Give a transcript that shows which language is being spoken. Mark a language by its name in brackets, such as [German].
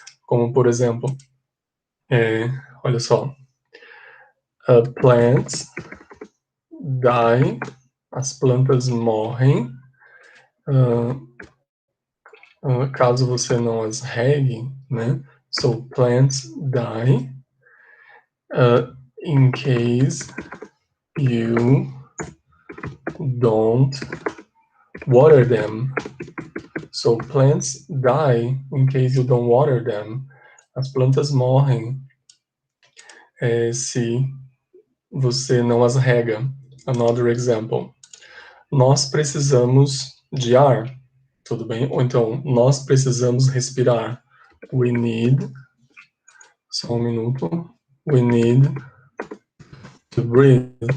[Portuguese] Como, por exemplo, olha só, [English] plants die, [Portuguese] as plantas morrem, caso você não as regue, né? [English] So, plants die in case you don't water them. So, plants die in case you don't water them. [Portuguese] As plantas morrem se você não as rega. [English] Another example. [Portuguese] Nós precisamos de ar, tudo bem? Ou então, nós precisamos respirar. [English] We need, [Portuguese] só um minuto. [English] We need to breathe.